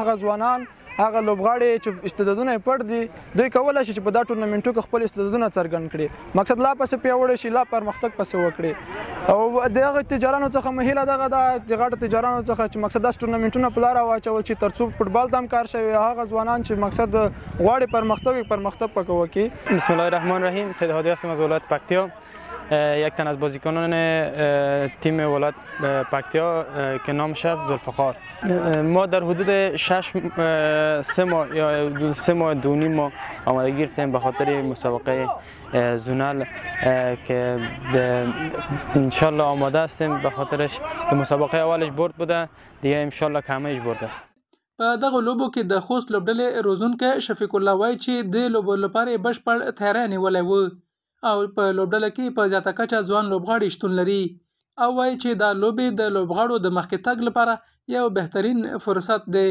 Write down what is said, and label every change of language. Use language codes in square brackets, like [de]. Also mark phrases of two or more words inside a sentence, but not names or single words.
[ps] هغه ځوانان، هغه لوبغاړي چې استعدادونه یې پټ دي، دوی کولی شي چې په دا ټورنمنټو کې خپل استعدادونه څرګند کړي، مقصد لا پسې پیاوړی شي، لا پرمختګ پسې وکړي. او د هغه تجارانو څخه مې هیله دغه ده د غټو تجارانو څخه چې مقصد داسې ټورنمنټونه په لاره واچول چې ترڅو فوټبال ته هم کار شوي، هغه ځوانان چې مقصد غواړي پرمختګ پکې وکړي. [ar] بسم الله الرحمن الرحیم. [fa] سید هادی هستم از ولایت پکتیا. یک تن از بازیکنان تیم ولایت پکتیا که نامش است ذوالفقار. ما در حدود 3 ماه یا 3 ماه 2.5 ماه آماده گرفتیم به خاطر مسابقه زونال که انشالله آماده هستیم به خاطرش که مسابقه اولش برد بوده، دیگه انشالله که همهش برد است. [ps] په دغه لوبو کې د خوست لوبډلې روزونکی شفیق الله وایي چې د لوبو لپاره بشپړ تیاری نیولی و او په لوبډله کې په زیاته کچه ځوان لوبغاړي شتون لري او وایي چې دا لوبې د لوبغاړو د مخکې تګ لپاره یو بهترین فرصت دی.